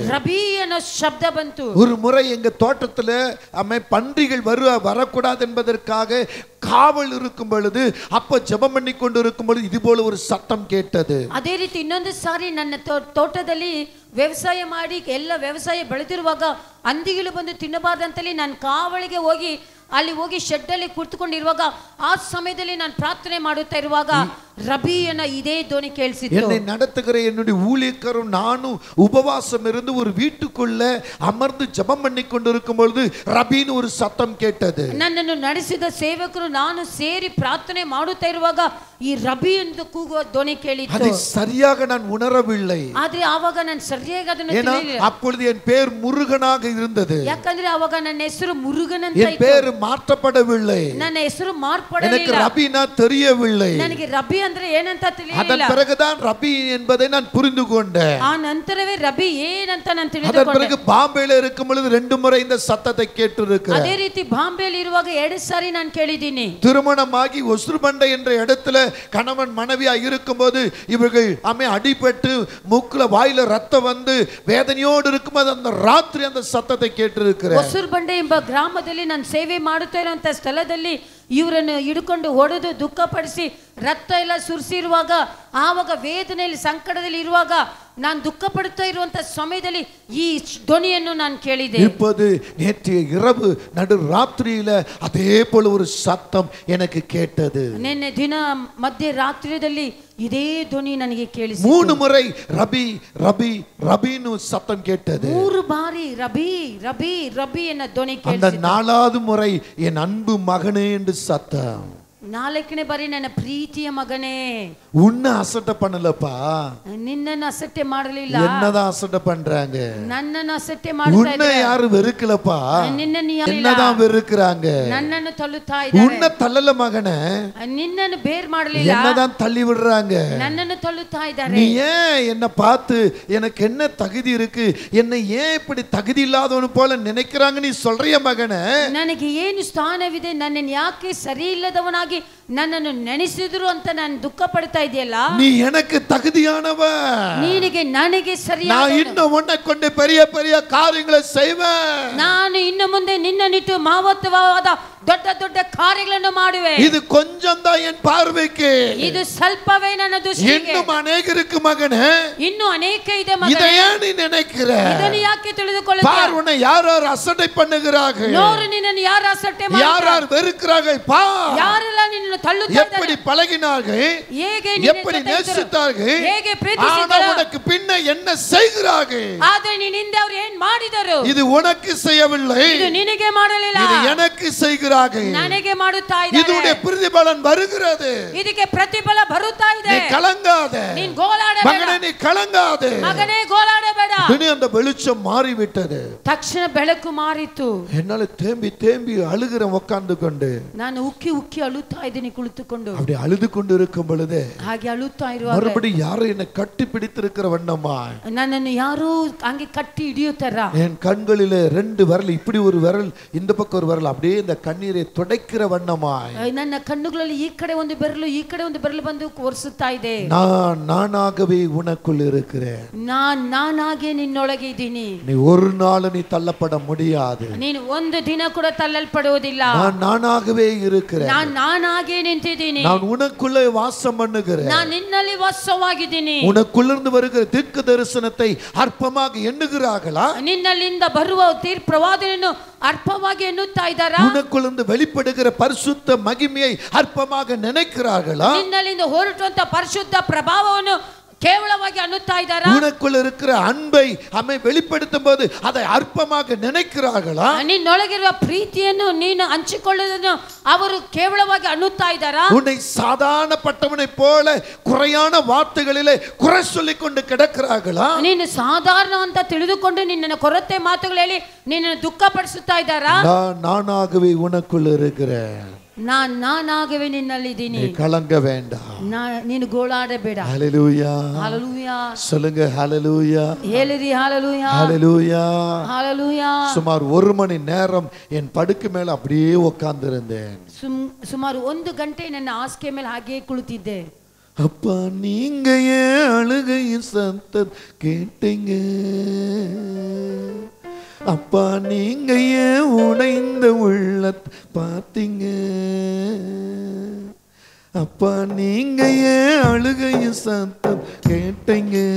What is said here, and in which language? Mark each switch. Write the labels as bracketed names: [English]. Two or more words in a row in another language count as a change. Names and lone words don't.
[Kannada] ರಬಿ ಅನ್ನೋ ಶಬ್ದ ಬಂತು. [Tamil] ஒரு முறை எங்க தோட்டத்துல பன்றிகள் வரக்கூடாது என்பதற்காக காவல் இருக்கும் பொழுது, அப்ப ஜெபம் பண்ணி கொண்டு இருக்கும் பொழுது இது போல ஒரு சத்தம் கேட்டது. [Kannada] ಅದೇ ರೀತಿ ಇನ್ನೊಂದು ಸಾರಿ ನನ್ನ ತೋಟದಲ್ಲಿ ವ್ಯವಸಾಯ ಮಾಡಿ ಎಲ್ಲ ವ್ಯವಸಾಯ ಬೆಳೆದಿರುವಾಗ ಹಂದಿಗಳು ಬಂದು ತಿನ್ನಬಾರ್ದಂತಲ್ಲಿ ನಾನು ಕಾವಲಿಗೆ ಹೋಗಿ ಅಲ್ಲಿ ಹೋಗಿ ಶೆಡ್ ಅಲ್ಲಿ ಕುಳಿತುಕೊಂಡಿರುವಾಗ ಆ ಸಮಯದಲ್ಲಿ ನಾನು ಪ್ರಾರ್ಥನೆ ಮಾಡುತ್ತಾ ಇರುವಾಗ ರಬಿಯನ ಇದೇ ಧ್ವನಿ ಕೇಳಿಸಿತು. [Tamil] என்னை நடத்துகிற என்னுடைய ஊழியக்காரரும் நானும் உபவாசம் இருந்து ஒரு வீட்டுக்குள்ள அமர்ந்து ஜெபம் பண்ணி கொண்டிருக்கும் பொழுது ரபின்னு ஒரு சத்தம் கேட்டது. [Kannada] ನನ್ನನ್ನು ನಡೆಸಿದ ಸೇವಕರು ನಾನು ಸೇರಿ ಪ್ರಾರ್ಥನೆ ಮಾಡುತ್ತಾ ಇರುವಾಗ ಈ ರಬಿ ಎಂದು ಕೂಗುವ ಧ್ವನಿ ಕೇಳಿತು. [Tamil] அதை சரியாக நான் உணரவில்லை. [Kannada] ಆದ್ರೆ ಆವಾಗ ನಾನು ಸರಿಯಾಗಿ ಅದನ್ನು [Tamil] ஏன்னா [Kannada] ತಿಳಿಯಲಿಲ್ಲ. [Tamil] அப்பொழுது என் பேர் முருகனாக இருந்தது. [Kannada] ಯಾಕಂದ್ರೆ ಆವಾಗ ನನ್ನ ಹೆಸರು ಮುರುಗನ್ ಅಂತ [Tamil] என் பேர் மாற்றப்படவில்லை. [Kannada] ನನ್ನ ಹೆಸರು [Tamil] எனக்கு [Kannada] ಮಾರ್ಪಡಲಿಲ್ಲ. [Tamil] ரபினா தெரியவில்லை. [Kannada] ನನಗೆ ರಬಿ ಅಂದ್ರೆ ಏನಂತ ತಿಳಿಯಲಿಲ್ಲ. [Tamil] அதன் பிறகுதான் ரபி என்பதை நான் புரிந்து கொண்டேன். [Kannada] ಆ ನಂತರವೇ ರಬಿ ಏನಂತ ನಾನು [Tamil] அதன் [Kannada] ತಿಳಿದುಕೊಂಡೆ. [Tamil] பிறகு பாம்பேல இருக்கும் பொழுது 2 முறை இந்த சத்தத்தை கேட்டிருக்கிறேன். [Kannada] ಅದೇ ರೀತಿ ಬಾಂಬೆಯಲ್ಲಿ ಇರುವಾಗ 2 ಸಾರಿ ನಾನು ಕೇಳಿದ್ದೀನಿ. [Tamil] திருமணமாகி ஒசுர்பண்டை என்ற இடத்துல கணவன் மனைவியா இருக்கும்போது இவர்கள் அடிபட்டு மூக்குல வாயில ரத்தம் வந்து வேதனையோடு இருக்கும்போது அந்த ராத்திரி அந்த சத்தத்தை கேட்டிருக்கிறேன். [Kannada] ಹೊಸೂರ್ಬಂಡೆ ಎಂಬ ಗ್ರಾಮದಲ್ಲಿ ನಾನು ಸೇವೆ ಮಾಡುತ್ತಾ ಇರುವಂತ ಸ್ಥಳದಲ್ಲಿ ಇವರನ್ನು ಹಿಡ್ಕೊಂಡು ಹೊಡೆದು ದುಃಖಪಡಿಸಿ ರಕ್ತ ಎಲ್ಲ ಸುರಿಸಿರುವಾಗ ಆವಾಗ ವೇದನೆಯಲ್ಲಿ ಸಂಕಟದಲ್ಲಿ ಇರುವಾಗ ನಾನು ದುಃಖ ಪಡುತ್ತಾ ಇರುವಂತ ಸಮಯದಲ್ಲಿ ಈ ಧ್ವನಿಯನ್ನು ನಾನು ಕೇಳಿದೆ. [Tamil] இப்போது நேற்றைய இரவு நடு ராத்திரியில அதே போல ஒரு சத்தம் எனக்கு கேட்டது. [Kannada] ನಿನ್ನೆ ದಿನ ಮಧ್ಯ ರಾತ್ರಿಯಲ್ಲಿ ಇದೇ ಧ್ವನಿ ನನಗೆ ಕೇಳಿಸಿ [Tamil] 3 முறை ரபி ரபி ரபின்னு சத்தம் கேட்டது. [Kannada] 3 ಬಾರಿ ರಬಿ ರಬಿ ರಬಿ ಎನ್ನ ಧ್ವನಿ [Tamil] அந்த [Kannada] ಕೇಳಿಸಿತು. [Tamil] 4வது முறை என் அன்பு மகனே என்று சத்தம். [Kannada] 4ನೇ ಬಾರಿ ನನ್ನ ಪ್ರೀತಿಯ ಮಗನೇ. [Tamil] உன்னை அசட்டை பண்ணலப்பா, [Kannada] ನಿನ್ನನ್ನು ಅಸಟ್ಟೆ ಮಾಡಲಿಲ್ಲ, [Tamil] என்னதான் அசட்டை பண்றாங்க. [Kannada] ನನ್ನನ್ನು ಅಸಟ್ಟೆ ಮಾಡ್ತಾ [Tamil] உன்னை [Kannada] ಇದ್ದಾರೆ. [Tamil] யாரு வெறுக்கலப்பா, [Kannada] ನಿನ್ನನ್ನು ಯಾರು [Tamil] என்னதான் வெறுக்கிறாங்க. [Kannada] ನನ್ನನ್ನು ತಳ್ಳುತ್ತಾ ಇದ್ದಾರೆ. [Tamil] உன்னை தள்ளல மகனே, [Kannada] ನಿನ್ನನ್ನು ಬೇರ್ ಮಾಡಲಿಲ್ಲ, [Tamil] என்னதான் தள்ளி விடுறாங்க. [Kannada] ನನ್ನನ್ನು ತಳ್ಳುತ್ತಾ ಇದ್ದಾರೆ. [Tamil] நீ ஏன் என்ன பார்த்து எனக்கு என்ன தகுதி இருக்கு, என்னை ஏன் இப்படி தகுதி இல்லாதவனு போல நினைக்கிறாங்க நீ சொல்றிய மகனே. [Kannada] ನನಗೆ ಏನು ಸ್ಥಾನವಿದೆ, ನನ್ನನ್ನು ಯಾಕೆ ಸರಿ ಇಲ್ಲದವನಾಗಿ ನನ್ನನ್ನು ನೆನೆಸಿದ್ರು ಅಂತ ನಾನು ದುಃಖ ಪಡ್ತಾ ಇದೆಯಲ್ಲ. [Tamil] நீ எனக்கு தகுதியானவ, [Kannada] ನಿನಗೆ ನನಗೆ ಸರಿಯಾದ, [Tamil] நான் இன்னும் உன்னை கொண்டு பெரிய பெரிய காரியங்களை செய்வேன். [Kannada] ನಾನು ಇನ್ನು ಮುಂದೆ ನಿನ್ನನ್ನಿಟ್ಟು ಮಹತ್ವವಾದ ದೊಡ್ಡ ದೊಡ್ಡ ಕಾರ್ಯಗಳನ್ನು ಮಾಡುವೆ. [Tamil] இது கொஞ்சம் தான் என் பார்வைக்கு, [Kannada] ಇದು ಸ್ವಲ್ಪವೇ ನನ್ನ ದೃಷ್ಟಿಗೆ. [Tamil] இன்னும் அநேகருக்கு மகனே, [Kannada] ಇನ್ನು ಅನೇಕ ಇದೆ [Tamil] இதை [Kannada] ಮಗನೇ. [Tamil] ஏன் நீ நினைக்கிற? [Kannada] ಇದನ್ನು ಯಾಕೆ ತಿಳಿದುಕೊಳ್ಳುತ್ತೀಯ? [Tamil] பார், உன்னை யார் யார் அசட்டை பண்ணுகிறார்கள், [Kannada] ನೋಡು ನಿನ್ನನ್ನು ಯಾರು ಅಸಟ್ಟೆ [Tamil] யார் [Kannada] ಮಾಡ್ತಾರೆ, [Tamil] யார் வெறுக்கிறார்கள். பார் [Kannada] ಯಾರೆಲ್ಲ ನಿನ್ನನ್ನು ತಳ್ಳುತ್ತಾ [Tamil] எப்படி [Kannada] ಇದ್ದಾರೆ, [Tamil] பழகினார்கள், [Kannada] ಹೇಗೆ ನಿನ್ನ [Tamil] எப்படி [Kannada] ಜೊತೆ ಇದ್ದರು, [Tamil] நேசித்தார்கள், [Kannada] ಹೇಗೆ [Tamil] ஆனா [Kannada] ಪ್ರೀತಿಸಿದರು. [Tamil] உனக்கு பின்ன என்ன செய்கிறார்கள். [Kannada] ಆದ್ರೆ ನಿನ್ನಿಂದ ಅವರು ಏನ್ ಮಾಡಿದರು? [Tamil] இது உனக்கு செய்யவில்லை, [Kannada] ಇದು ನಿನಗೆ ಮಾಡಲಿಲ್ಲ, [Tamil] இது எனக்கு செய்கிறார்கள். [Kannada] ನನಗೆ ಮಾಡುತ್ತಾ [Tamil] இதுடைய [Kannada] ಇದ್ದಾರೆ. [Tamil] பிரதிபலன் வருகிறது. [Kannada] ಇದಕ್ಕೆ ಪ್ರತಿಫಲ ಬರುತ್ತಾ ಇದೆ. [Tamil] நீ கலங்காத [Kannada] ನೀನ್ ಗೋಳಾಡಬೇಡ [Tamil] மகனே, நீ கலங்காத. [Kannada] ಮಗನೇ, ಗೋಳಾಡಬೇಡ. [Tamil] அந்த வெளிச்சம் மாறிவிட்டது. [Kannada] ತಕ್ಷಣ ಬೆಳಕು ಮಾರಿತು. [Tamil] என்னால தேம்பி தேம்பி அழுகிறேன் உட்கார்ந்து கொண்டு. [Kannada] ನಾನು ಉಕ್ಕಿ ಉಕ್ಕಿ ಅಳುತ್ತಾ ಇದ್ದೀನಿ ಕುಳಿತುಕೊಂಡು. [Tamil] அப்படி அழுது கொண்டு இருக்கும் பொழுது [Kannada] ಹಾಗೆ ಅಳುತ್ತಾ ಇರುವಾಗ [Tamil] மறுபடி யாரும் என்னை கட்டி பிடித்திருக்கிற வண்ணமா [Kannada] ನನ್ನನ್ನು ಯಾರೋ ಹಂಗೆ ಕಟ್ಟಿ ಹಿಡಿಯುತ್ತಾರ. [Tamil] என் கண்களிலே 2 விரல், இப்படி ஒரு விரல், இந்த பக்கம் ஒரு விரல், அப்படியே இந்த கண்ணீரை துடைக்கிற வண்ணமாய் [Kannada] ನನ್ನ ಕಣ್ಣುಗಳಲ್ಲಿ ಈ ಕಡೆ ಒಂದು ಬೆರಳು ಈ ಕಡೆ ಒಂದು ಬೆರಳು ಬಂದು ಒರೆಸುತ್ತಾ ಇದೆ. [Tamil] நான் நானாகவே உனக்குள் இருக்கிறேன். [Kannada] ನಾನಾಗೆ ನಿನ್ನೊಳಗೆ ಇದ್ದೀನಿ. [Tamil] நீ ஒரு நாள் நீ தள்ளப்பட முடியாது. [Kannada] ನೀನು ಒಂದು ದಿನ ಕೂಡ ತಳ್ಳಲ್ಪಡುವುದಿಲ್ಲ. [Tamil] நான் நானாகவே இருக்கிறேன். [Kannada] ನಾನಾಗೆ ನಿಂತಿದ್ದೀನಿ. [Tamil] நான் உனக்குள்ளே வாசம் பண்ணுகிறேன். [Kannada] ನಾನು ನಿನ್ನಲ್ಲಿ ವಾಸವಾಗಿದ್ದೀನಿ. [Tamil] உனக்குள்ளிருந்து வருகிற தீர்க்க தரிசனத்தை அற்பமாக எண்ணுகிறார்களா? [Kannada] ನಿನ್ನಲ್ಲಿಂದ ಬರುವ ತೀರ್ಪ್ರವಾದನೆಯನ್ನು ಅರ್ಪವಾಗಿ ಎನ್ನುತ್ತಾ ಇದ್ದಾರಾ? [Tamil] உனக்குள்ளிருந்து வெளிப்படுகிற பரிசுத்த மகிமையை அற்பமாக நினைக்கிறார்களா? [Kannada] ನಿನ್ನಲ್ಲಿಂದ ಹೊರಟುವಂತ ಪರಿಶುದ್ಧ ಪ್ರಭಾವವನ್ನು ಕೇವಲವಾಗಿ ಅನ್ನುತ್ತಾ ಇದ್ದಾರಾ? [Tamil] உனக்குள்ள இருக்கிற அன்பை அம்மை வெளிப்படுத்தும் போது அதை அற்பமாக நினைக்கிறார்களா? [Kannada] ನಿನ್ನೊಳಗಿರುವ ಪ್ರೀತಿಯನ್ನು ನೀನು ಹಂಚಿಕೊಳ್ಳುವುದನ್ನು ಅವರು ಕೇವಲವಾಗಿ ಅನ್ನುತ್ತಾ ಇದ್ದಾರಾ? [Tamil] உன்னை சாதாரணப்பட்டவனை போல குறையான வார்த்தைகளிலே குறை சொல்லிக் கொண்டு கிடக்கிறார்களா? [Kannada] ನೀನು ಸಾಧಾರಣ ಅಂತ ತಿಳಿದುಕೊಂಡು ನಿನ್ನ ಕೊರತೆ ಮಾತುಗಳಲ್ಲಿ ನಿನ್ನನ್ನು ದುಃಖಪಡಿಸುತ್ತಾ ಇದ್ದಾರಾ? [Tamil] நானாகவே உனக்குள்ள இருக்கிறேன். [Kannada] ನಾನಾಗவே ನಿನ್ನಲ್ಲಿದ್ದೀನಿ. [Tamil] நீ கலங்க வேண்டாம். [Kannada] ನೀನು ಗೋಳಾಡಬೇಡ. [Tamil] ஹல்லேலூயா. [Kannada] ஹalleluya. [Tamil] சொல்லுங்க ஹல்லேலூயா. [Kannada] ಹೇಳಿರಿ ஹalleluya. [Tamil] ஹல்லேலூயா. [Kannada] ஹalleluya. [Tamil] சுமார் 1 மணி நேரம் என் படுக்கை மேல அப்படியே உட்கார்ந்திருந்தேன். [Kannada] ಸುಮಾರು 1 ಗಂಟೆ ನನ್ನ ಹಾಸಿಗೆ ಮೇಲೆ ಹಾಗೆ ಕುಳಿತಿದ್ದೆ. [Tamil] அப்பா, நீங்க ஏன் அழுகையின் சத்தம் கேட்டீங்க? அப்பா, நீங்க ஏன் உடைந்த உள்ளத்தை பார்த்தீங்க? அப்பா, நீங்க ஏன் அழுகையின் சத்தம் கேட்டீங்க?